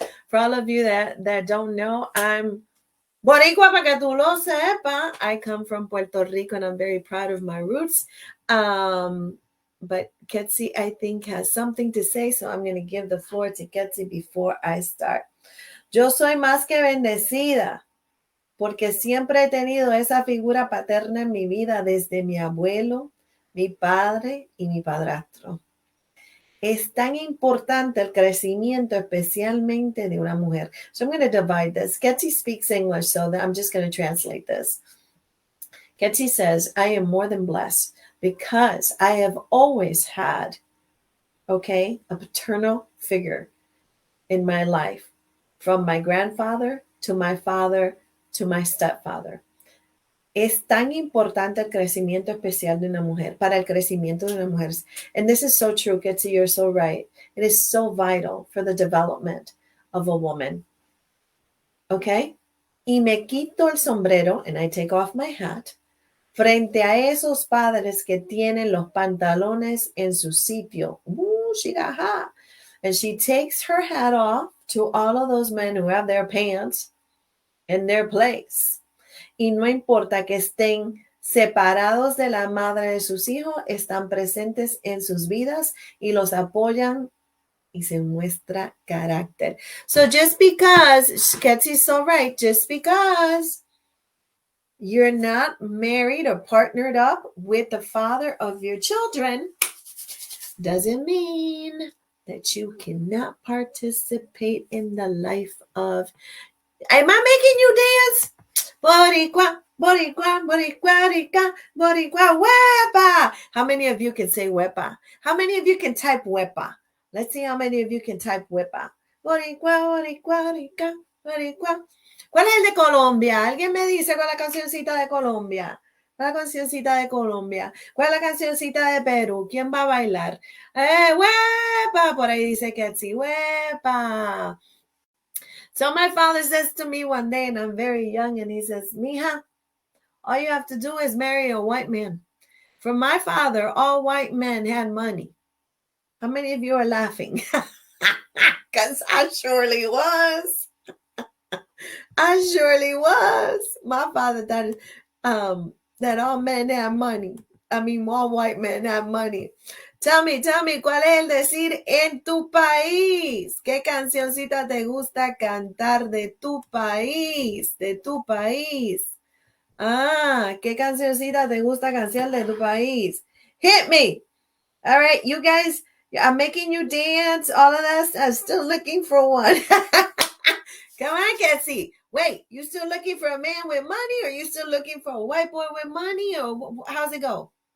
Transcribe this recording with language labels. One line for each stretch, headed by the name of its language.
English: For all of you that don't know, I'm Boricua,
Spanish: para que tú lo sepas.
English: I come from Puerto Rico and I'm very proud of my roots. But Ketsi, I think, has something to say, so I'm going to give the floor to Ketsi before I start.
Spanish: Yo soy más que bendecida, porque siempre he tenido esa figura paterna en mi vida desde mi abuelo, mi padre y mi padrastro. Es tan importante el crecimiento, especialmente de una mujer.
English: So I'm going to divide this. Ketsi speaks English, so I'm just going to translate this. Ketsi says, I am more than blessed because I have always had, a paternal figure in my life, from my grandfather to my father to my stepfather.
Spanish: Es tan importante el crecimiento especial de una mujer, para el crecimiento de una mujer.
English: And this is so true, Ketsi, you're so right. It is so vital for the development of a woman. Okay?
Spanish: Y me quito el sombrero,
English: and I take off my hat,
Spanish: frente a esos padres que tienen los pantalones en su sitio.
English: She got hot. And she takes her hat off to all of those men who have their pants in their place.
Spanish: Y no importa que estén separados de la madre de sus hijos, están presentes en sus vidas y los apoyan y se muestra carácter.
English: So just because, Ketsy's so right, just because you're not married or partnered up with the father of your children doesn't mean that you cannot participate in the life of... Am I making you dance? Boricua, Boricua, Boricua, Rica, Boricua, Wepa. How many of you can say Wepa? How many of you can type Wepa? Let's see how many of you can type Wepa.
Spanish: Boricua, Boricua, Rica, Boricua. ¿Cuál es el de Colombia? ¿Alguien me dice cuál es la cancioncita de Colombia? ¿Cuál es la cancioncita de Colombia? ¿Cuál es la cancioncita de Perú? ¿Quién va a bailar? Wepa. Por ahí dice Ketsi, Wepa.
English: So my father says to me one day, and I'm very young, and he says, Mija, all you have to do is marry a white man. For my father, all white men had money. How many of you are laughing? Because I surely was. I surely was. My father thought that all men have money. I mean, all white men have money. Tell me,
Spanish: ¿cuál es el decir en tu país? ¿Qué cancioncita te gusta cantar de tu país? De tu país. Ah, ¿qué cancioncita te gusta canción de tu país?
English: Hit me. All right, you guys, I'm making you dance, all of that. I'm still looking for one. Come on, Cassie. Wait, you still looking for a man with money, or you still looking for a white boy with money, or how's it go?